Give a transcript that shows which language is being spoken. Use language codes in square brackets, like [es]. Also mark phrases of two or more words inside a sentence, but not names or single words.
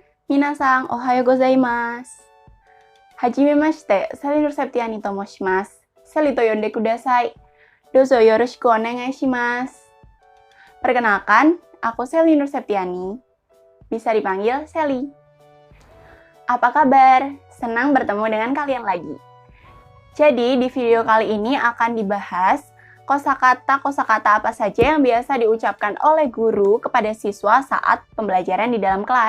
[ja] 皆さん、おはようございます. Hajimemashite, Sally Nur Septiani to moshimasu. Sallyと呼んでください. どうぞよろしくお願いします. [id] Perkenalkan, aku Sally Nur Septiani. Bisa dipanggil Sally. Apa kabar? Senang bertemu dengan kalian lagi. Jadi, di video kali ini akan dibahas kosakata apa saja yang biasa diucapkan oleh guru kepada siswa saat pembelajaran di dalam kelas.